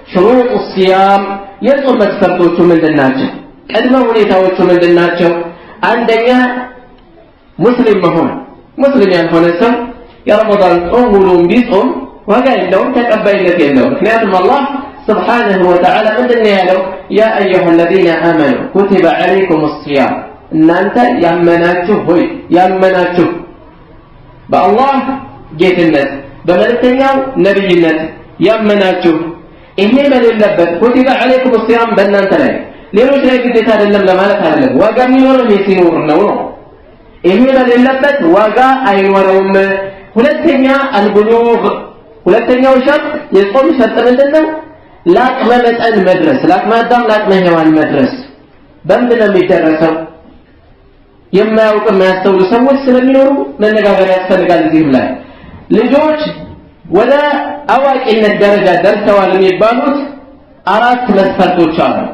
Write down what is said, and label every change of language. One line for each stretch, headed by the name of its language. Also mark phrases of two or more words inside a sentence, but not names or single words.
Arabic: شروط الصيام يصوم
Amharic: መስፈርቶቹ ምንድናቸው ቅድመ ሁኔታዎቹ ምንድናቸው አንደኛ ሙስሊም መሆን ሙስሊም ያልሆነ ሰው የረመዳን ጾም ሙሉውን ቢጾም ዋጋ የለውም ተቀባይነት የለውም ምክንያቱም አላህ
Arabic: سبحانه وتعالى
Amharic: ምንድነው ያለው
Arabic: يا أيها الذين آمنوا كتب عليكم الصيام
Amharic: እናንተ ያመናችሁ ሆይ ያመናችሁ በአላህ ጌትነት በመልእክተኛው ነብይነት ያመናችሁ ይሄ በሌለበት
Arabic: كتب عليكم الصيام
Amharic: በእናንተ ላይ ሌሎች ላይ ግዴታ አይደለም ለማለት አይደለም ዋጋ የሚኖረው ሲኖር ነው ይሄ በሌለበት ዋጋ አይኖረውም ሁለተኛ አልቡሉግ ሁለተኛው ሸርጥ የጾም ሸርጥ ምንድነው ላቅመ መጠን መድረስ ላቅመ አዳም ላቅመ ሔዋን መድረስ በምንድነው የሚደረሰው የማያውቁ የማያስተውሉ ሰዎች ስለሚኖሩ መነጋገር ያስፈልጋል እዚህ ላይ ልጆች ወደ አዋቂነት ደረጃ ደርሰዋል የሚባሉት አራት መስፈርቶች አሉ